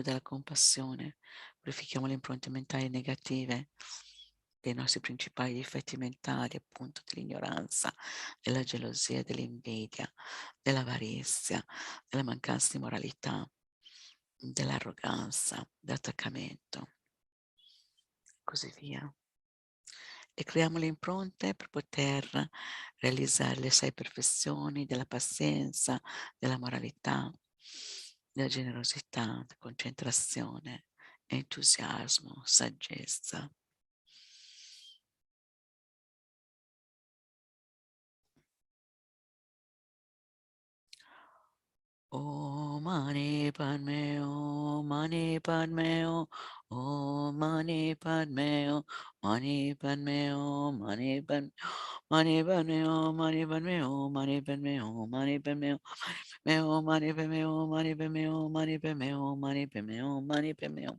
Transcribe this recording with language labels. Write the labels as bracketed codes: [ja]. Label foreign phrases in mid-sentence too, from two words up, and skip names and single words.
[it] Buddha della compassione, purifichiamo le impronte mentali negative dei nostri principali difetti mentali, appunto dell'ignoranza, della gelosia, dell'invidia, dell'avarizia, della mancanza di moralità, dell'arroganza, dell'attaccamento, così via. E creiamo le impronte per poter realizzare le 6 perfezioni della pazienza, della moralità, della generosità, concentrazione, entusiasmo, saggezza. [sa] Om Mani Padme Hum, Mani Padme Hum, Om Mani Padme Hum, Mani Padme Hum, Mani Padme Hum, Mani Padme Hum, Mani Padme Hum, Mani Padme Hum, Mani Padme Hum, Mani Padme Hum, Mani Padme Hum, Mani Padme Hum, Mani Padme Hum.